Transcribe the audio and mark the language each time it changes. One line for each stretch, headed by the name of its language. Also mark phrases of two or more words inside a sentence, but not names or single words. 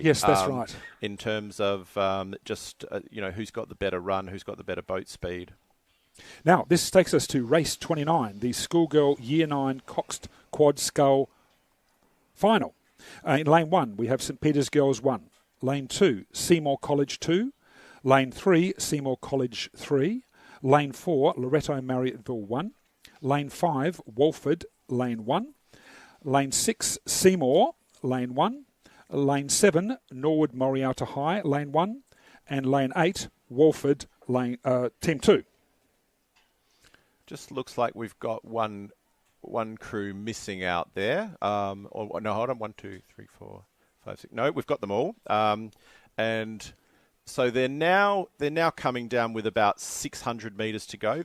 English: Yes, that's right. In terms of who's got the better run, who's got the better boat speed. Now, this takes us to race 29, the Schoolgirl Year 9 Coxed Quad Scull Final. In lane 1, we have St. Peter's Girls 1. Lane 2, Seymour College 2. Lane 3, Seymour College 3. Lane 4, Loretto Marryatville 1. Lane 5, Walford, Lane 1. Lane 6, Seymour, Lane 1. Lane 7, Norwood Morialta High, Lane 1. And Lane 8, Walford, Team 2. Just looks like we've got one crew missing out there. No, hold on. 1, 2, 3, 4, 5, 6. No, we've got them all. And so they're now coming down with about 600 metres to go.